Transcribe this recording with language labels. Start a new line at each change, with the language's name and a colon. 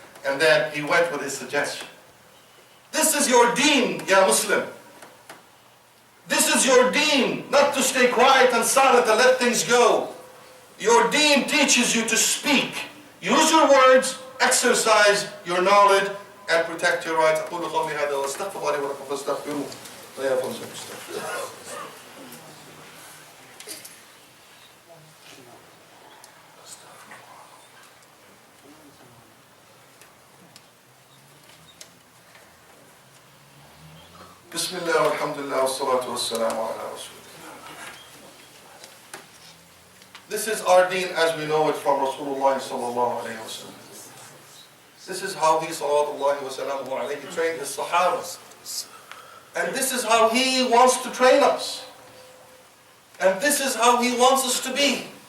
English: And then he went with his suggestion. This is your deen, ya Muslim. This is your deen, not to stay quiet and silent and let things go. Your deen teaches you to speak. Use your words, exercise your knowledge, and protect your rights.
Arabic: أقول قولي هذا وأستغفر الله لي ولكم فاستغفروه لا يغفر الذنوب. بسم الله والحمد لله والصلاة والسلام على رسول الله.
English: This is our deen as we know it from Rasulullah sallallahu alayhi wa sallam. This is how he sallallahu alayhi trained his Sahabas. And this is how he wants to train us. And this is how he wants us to be.